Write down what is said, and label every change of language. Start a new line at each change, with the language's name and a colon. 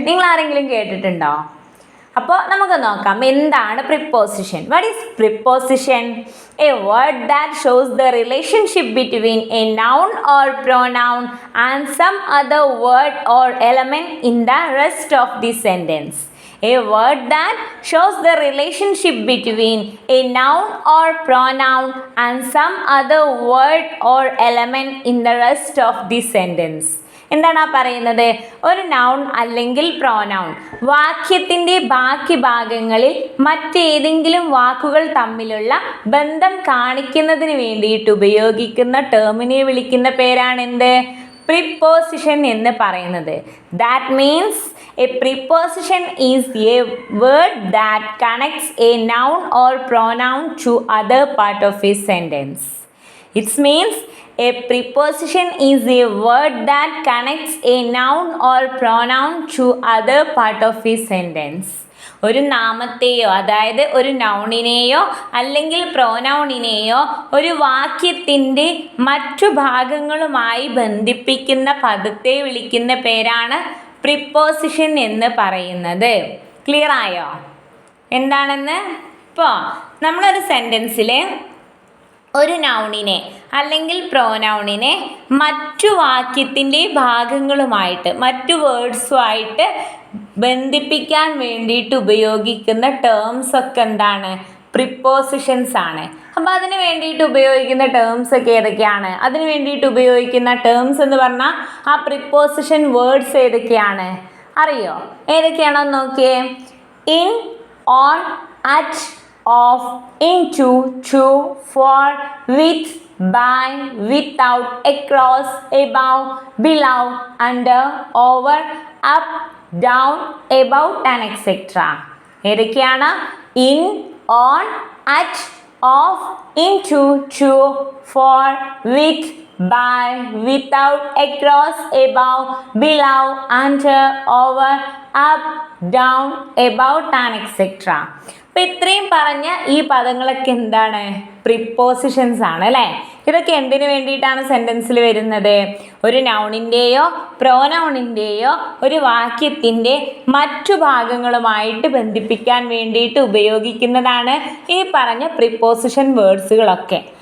Malayalam: നിങ്ങൾ ആരെങ്കിലും കേട്ടിട്ടുണ്ടോ? അപ്പോൾ നമുക്ക് നോക്കാം, എന്താണ് preposition.
English: What is preposition? A word that shows the relationship between a noun or pronoun and some other word or element in the rest of the sentence. A word that shows the relationship between a noun or pronoun and some other word or element in the rest of the sentence.
Malayalam: എന്താണ് പറയുന്നത്? ഒരു noun അല്ലെങ്കിൽ pronoun വാക്യത്തിൻ്റെ ബാക്കി ഭാഗങ്ങളിൽ മറ്റേതെങ്കിലും വാക്കുകൾ തമ്മിലുള്ള ബന്ധം കാണിക്കുന്നതിന് വേണ്ടിയിട്ട് ഉപയോഗിക്കുന്ന ടേമിനെ വിളിക്കുന്ന പേരാണ് എന്ത്? പ്രിപ്പോസിഷൻ എന്ന് പറയുന്നത്.
English: That means a preposition is a word that connects a noun or pronoun to other part of a sentence. It means a preposition is a word that connects a noun or pronoun to other part of a sentence.
Malayalam: ഒരു നാമത്തെയോ അതായത് ഒരു നൗണിനെയോ അല്ലെങ്കിൽ പ്രോനൗണിനെയോ ഒരു വാക്യത്തിൻ്റെ മറ്റു ഭാഗങ്ങളുമായി ബന്ധിപ്പിക്കുന്ന പദത്തെ വിളിക്കുന്ന പേരാണ് പ്രിപ്പോസിഷൻ എന്ന് പറയുന്നത്. ക്ലിയർ ആയോ എന്താണെന്ന്? ഇപ്പോൾ നമ്മളൊരു സെൻറ്റൻസിൽ ഒരു നൗണിനെ അല്ലെങ്കിൽ പ്രോനൗണിനെ മറ്റു വാക്യത്തിൻ്റെ ഭാഗങ്ങളുമായിട്ട് മറ്റു വേർഡ്സുമായിട്ട് ബന്ധിപ്പിക്കാൻ വേണ്ടിയിട്ട് ഉപയോഗിക്കുന്ന ടേംസ് ഒക്കെ എന്താണ്? പ്രിപ്പോസിഷൻസ് ആണ്. അപ്പോൾ അതിന് വേണ്ടിയിട്ട് ഉപയോഗിക്കുന്ന ടേംസ് ഒക്കെ ഏതൊക്കെയാണ്? അതിന് വേണ്ടിയിട്ട് ഉപയോഗിക്കുന്ന ടേംസ് എന്ന് പറഞ്ഞാൽ ആ പ്രിപ്പോസിഷൻ വേർഡ്സ് ഏതൊക്കെയാണ് അറിയോ? ഏതൊക്കെയാണോ നോക്കിയേ.
English: In, on, at, of, into, to, for, with, by, without, across, above, below, under, over, up, down, about and etc.
Malayalam: ഏതൊക്കെയാണ്?
English: In, on, at, of, into, to, for, with, by, without, across, above, below, under, over, up, down, about and etc.
Malayalam: അപ്പം ഇത്രയും പറഞ്ഞ ഈ പദങ്ങളൊക്കെ എന്താണ്? Prepositions ആണ് അല്ലേ? ഇതൊക്കെ എന്തിനു വേണ്ടിയിട്ടാണ് സെൻറ്റൻസിൽ വരുന്നത്? ഒരു നൗണിൻ്റെയോ പ്രോനൗണിൻ്റെയോ ഒരു വാക്യത്തിൻ്റെ മറ്റു ഭാഗങ്ങളുമായിട്ട് ബന്ധിപ്പിക്കാൻ വേണ്ടിയിട്ട് ഉപയോഗിക്കുന്നതാണ് ഈ പറഞ്ഞ പ്രിപ്പോസിഷൻ വേർഡ്സുകളൊക്കെ.